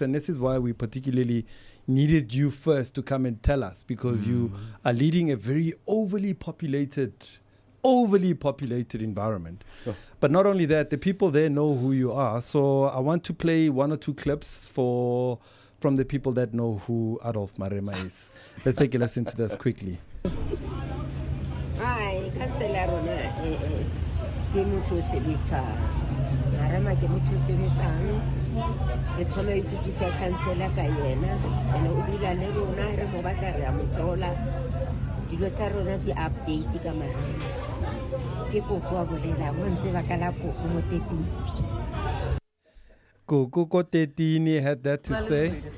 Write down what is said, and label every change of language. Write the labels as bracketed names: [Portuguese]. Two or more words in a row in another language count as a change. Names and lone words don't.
[English] And this is why we particularly needed you first to come and tell us, because you are leading a very overly populated environment. But not only that, the people there know who you are. So I want to play one or two clips from the people that know who Adolf Marema is. Let's take a listen to this quickly. [Southern Sotho] Hi, Councillor ke motho o sebetsang. Marema ke motho o sebetsang. Re thola iputisa councillor ka yena, ene o dula le rona re mo batla re a mo thola. Dilo tsa rona di update ka Marema. [English] Koko 13 had that to say.